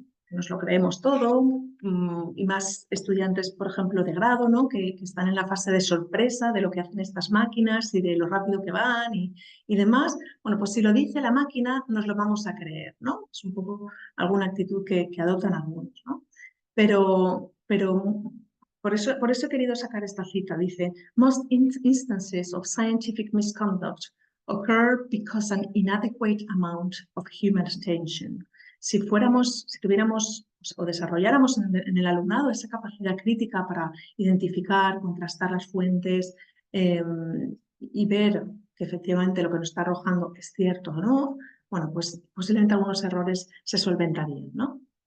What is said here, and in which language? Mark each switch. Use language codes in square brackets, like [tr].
[es] nos lo creemos todo, y más estudiantes, por ejemplo, de grado, ¿no? que están en la fase de sorpresa de lo que hacen estas máquinas y de lo rápido que van y demás. Bueno, pues si lo dice la máquina, nos lo vamos a creer, ¿no? Es un poco alguna actitud que adoptan algunos, ¿no? Pero por eso he querido sacar esta cita. Dice, [en] most instances of scientific misconduct occur because an inadequate amount of human attention. [es] Si tuviéramos o desarrolláramos en el alumnado esa capacidad crítica para identificar, contrastar las fuentes y ver que efectivamente lo que nos está arrojando es cierto o no, bueno, pues posiblemente algunos errores se solventarían, ¿no?